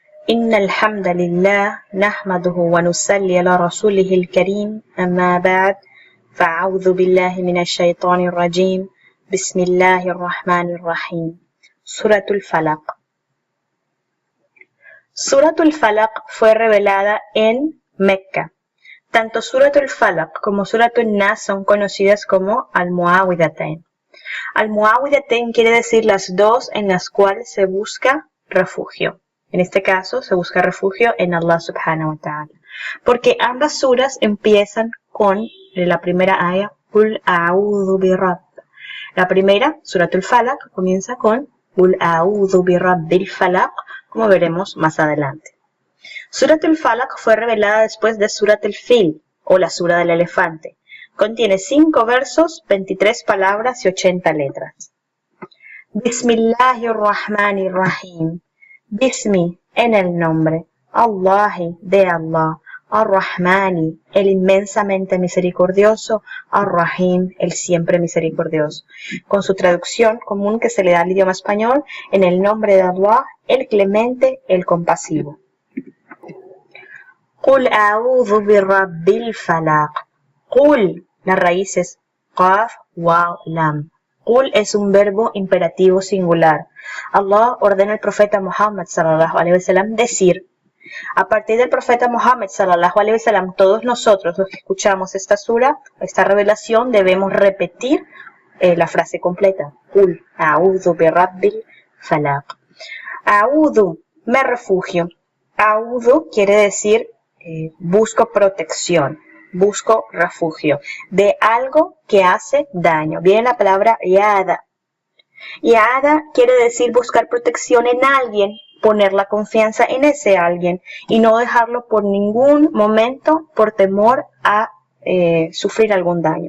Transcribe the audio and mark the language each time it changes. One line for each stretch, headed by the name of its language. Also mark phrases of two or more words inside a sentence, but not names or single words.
Arabic: إن الحمد لله نحمده ونصلي على رسوله الكريم أما بعد فأعوذ بالله من الشيطان الرجيم بسم الله الرحمن الرحيم سورة الفلق.
Spanish: Suratul Falaq fue revelada en Mecca. Tanto Suratul Falaq como Suratul Nas son conocidas como Al-Mu'awwidhatayn. Al-Mu'awwidhatayn quiere decir las dos en las cuales se busca refugio. En este caso se busca refugio en Allah
Arabic: سبحانه وتعالى.
Spanish: Porque ambas suras empiezan con la primera aya,
Arabic: قل أعوذ برب.
Spanish: La primera, Suratul Falaq, comienza con
Arabic: قل أعوذ برب الفلق,
Spanish: como veremos más adelante. Suratul Falaq fue revelada después de Suratul Fil, o la sura del elefante. Contiene 5 versos, 23 palabras y 80 letras.
Arabic: بسم الله الرحمن الرحيم.
Spanish: Bismi, en el nombre. Allahi, de Allah. Ar-Rahmani, el inmensamente misericordioso. Ar-Rahim, el siempre misericordioso. Con su traducción común que se le da al idioma español, en el nombre de Allah, el clemente, el compasivo.
Arabic: قل أعوذ برب الفلق.
Spanish: Qul, la raíz es qaf, waw, lam. Qul es un verbo imperativo singular. Allah ordena al profeta Muhammad
Arabic: صلى الله عليه وسلم
Spanish: decir. A partir del profeta Muhammad
Arabic: صلى الله عليه وسلم,
Spanish: todos nosotros los que escuchamos esta sura, esta revelación, debemos repetir la frase completa.
Arabic: قل أعوذ برب الفلق.
Spanish: A'udhu, me refugio. A'udhu quiere decir busco protección, busco refugio de algo que hace daño. Viene la palabra yada. Yada quiere decir buscar protección en alguien, poner la confianza en ese alguien y no dejarlo por ningún momento por temor a sufrir algún daño.